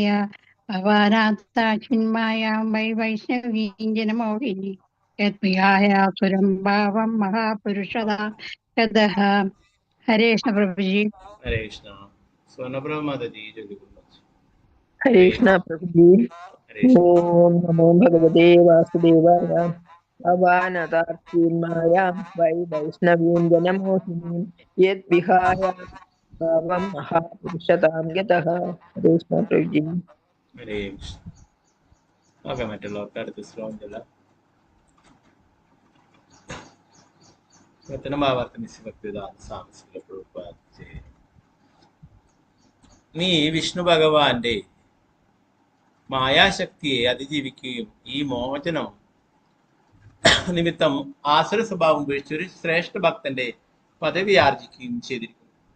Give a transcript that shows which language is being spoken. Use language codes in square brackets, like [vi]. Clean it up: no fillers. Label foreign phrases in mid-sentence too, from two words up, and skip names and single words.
[sa] ഭവാനാദാർഷിന്മായാം വൈ വൈഷ്ണവീം ജനമോഹിനീം യദ്വിഹായാസുരം ഭാവം മഹാപുരുഷദാം ഗതഃ. [ml] ഹരേ കൃഷ്ണ പ്രഭുജി. ഹരേ കൃഷ്ണ. സ്വർണ്ണപ്രഭ മാതാജി ചൊല്ലിക്കൊള്ളു. ഹരേ കൃഷ്ണ പ്രഭുജി. [sa] ഓം നമോ ഭഗവതേ വാസുദേവായ. भवानतार्थिन्मायां वै वैष्णवीं जनमोहिनीं यद्विहाय भावं महापुरुषतां गतः कृष्ण प्रभुजी [ml] ഹരേ കൃഷ്ണ. ഓക്കെ, മറ്റുള്ളവർക്ക് അടുത്ത ശ്ലോകം ചെല്ലാം. നീ വിഷ്ണു ഭഗവാന്റെ മായാശക്തിയെ അതിജീവിക്കുകയും ഈ മോചനം നിമിത്തം ആസുര സ്വഭാവം ഉപയോഗിച്ച് ഒരു ശ്രേഷ്ഠ ഭക്തന്റെ പദവി ആർജിക്കുകയും ചെയ്തിരിക്കുന്നു.